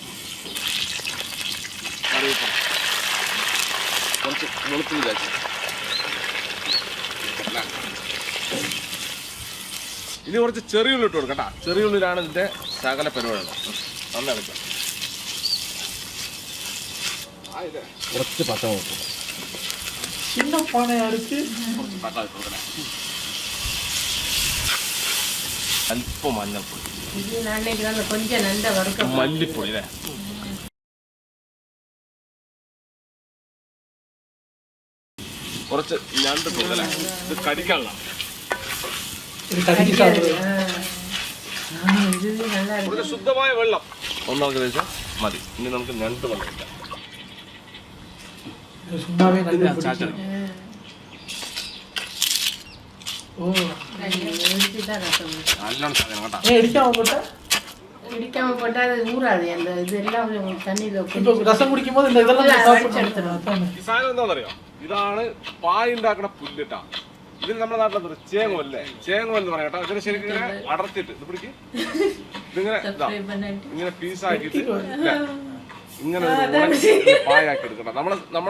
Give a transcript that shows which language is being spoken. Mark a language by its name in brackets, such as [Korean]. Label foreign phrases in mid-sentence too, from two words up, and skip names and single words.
[Malayalam] കറിവേപ്പില കുറച്ച് വെളുത്തുള്ളി ചാച്ചി ഇനി കുറച്ച് ചെറിയുള്ളി ഇട്ട് കൊടുക്കട്ടാ ചെറിയുള്ളിലാണ് ഇതിന്റെ സകല പരിപാടികൾ നന്ന കളിക്കാം കുറച്ച് പച്ചമുളക് [Tamil] சின்ன பானையா இருக்கு [Malayalam] കുറച്ച് തക്കാളി കൊടുക്കണേ അല്പം മഞ്ഞൾപ്പൊടി [Tamil] கொஞ்சம் நண்ட வறுக்க [Malayalam] മല്ലിപ്പൊടി അല്ലേ കുറച്ച് ഞണ്ട് കൊടുക്കല്ലേ ഇത് കടിക്കാനുള്ള കുറച്ച് ശുദ്ധമായ വെള്ളം ഒന്നാമത് കഴിച്ചാൽ മതി ഇനി നമുക്ക് ഞണ്ട് വെള്ളം ഇല്ല [Tamil] சும்மாவே நல்லா [Malayalam] ചാച്ചടി നല്ലോണം സാധനം കേട്ടോ [Tamil] இடிக்காம போட்டா இடிக்காம போட்டா அது ஊறாது அந்த இது எல்லாம் தண்ணியில இப்போ ரசம் குடிக்கும் போது இந்த இதெல்லாம் [Malayalam] ഈ സാധനം എന്താണെന്നറിയോ ഇതാണ് പായ ഉണ്ടാക്കണ പുല്ലിട്ടാ ഇതിന് നമ്മുടെ നാട്ടിലെ ചേങ്ങോല്ലേ ചേങ്ങോ എന്ന് പറയാം കേട്ടോ ഇതിന് ശരിക്കും ഇങ്ങനെ അടർത്തിട്ട് ഇത് പിടിക്ക് ഇതിങ്ങനെ ഇങ്ങനെ പീസാക്കിയിട്ട് ഇങ്ങനെ പായാക്കി എടുക്കണം നമ്മളെ